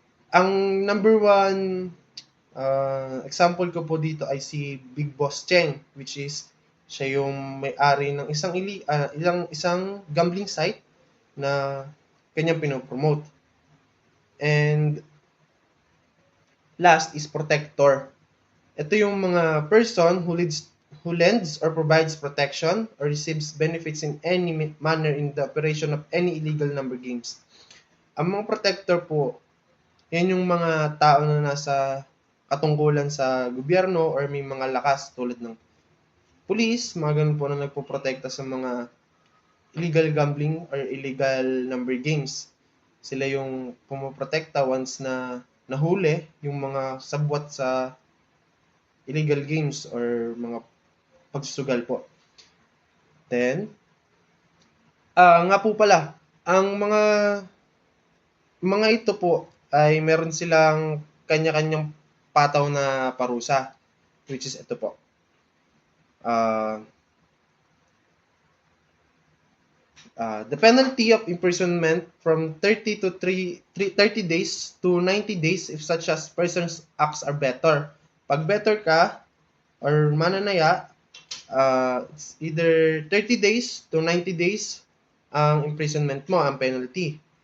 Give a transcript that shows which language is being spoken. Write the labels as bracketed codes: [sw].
[tl] Ang number 1 example ko po dito ay si Big Boss Cheng, which is siya yung may-ari ng isang gambling site na kanyang pinopromote. [en] And last is protector. [tl] Ito yung mga [en] person who lends or provides protection or receives benefits in any manner in the operation of any illegal number games. [tl] Ang mga protector po, yan yung mga tao na nasa katungkulan sa gobyerno or may mga lakas tulad ng police, mga ganun po na nagpoprotekta sa mga illegal gambling or illegal number games. Sila yung pumoprotekta once na nahuli yung mga sabwat sa illegal games or mga pagsusugal po. Then, nga po pala, ang mga ito po ay meron silang kanya-kanyang pataw na parusa, which is ito po. [en] The penalty of imprisonment from 30 days to 90 days if such as person's acts are better. [tl] Pag better ka or mananaya, [en] it's either 30 days to 90 days [tl] ang imprisonment mo, ang penalty.